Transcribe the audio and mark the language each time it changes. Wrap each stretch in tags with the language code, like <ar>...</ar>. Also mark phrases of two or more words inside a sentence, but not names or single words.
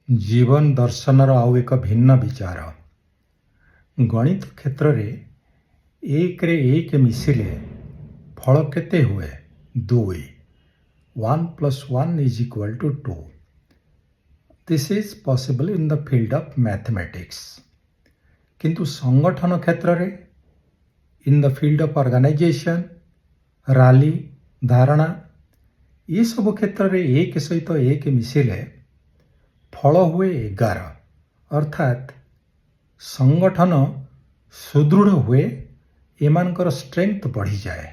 <or>ଜୀବନ ଦର୍ଶନର ଆଉ ଏକ ଭିନ୍ନ ବିଚାର। ଗଣିତ କ୍ଷେତ୍ରରେ 1ରେ 1 ମିଶିଲେ ଫଳ କେତେ ହୁଏ? 2।</or> <en>1 + 1 = 2. This is possible in the field of mathematics.</en> <or>କିନ୍ତୁ ସଂଗଠନ କ୍ଷେତ୍ରରେ,</or> <en>in the field of organization,</en> <or>ରାଲି, ଧାରଣା, ଏସବୁ କ୍ଷେତ୍ରରେ 1 ସହିତ 1 ମିଶିଲେ ଫଳ ହୁଏ 11। ଅର୍ଥାତ୍ ସଂଗଠନ ସୁଦୃଢ଼ ହୁଏ, ଏମାନଙ୍କର ଷ୍ଟ୍ରେଙ୍ଗଥ୍ ବଢ଼ିଯାଏ।</or>